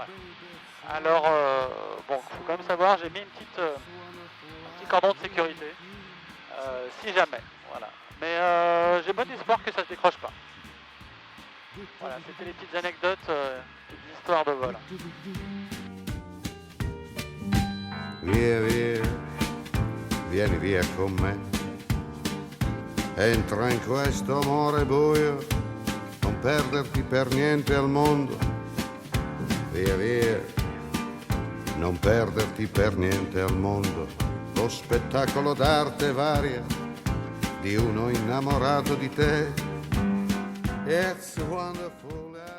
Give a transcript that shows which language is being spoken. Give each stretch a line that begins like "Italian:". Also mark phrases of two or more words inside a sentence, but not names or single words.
French: Alors, bon, il faut quand même savoir, j'ai mis un petit cordon de sécurité, si jamais, voilà. Mais j'ai bon espoir que ça se décroche pas. Voilà, c'était les petites anecdotes, petites histoires de vol.
Italian: Via, via, vieni via con me. Entra in questo amore buio, non perderti per niente al mondo. Via, via, non perderti per niente al mondo. Lo spettacolo d'arte varia di uno innamorato di te.
English: It's wonderful.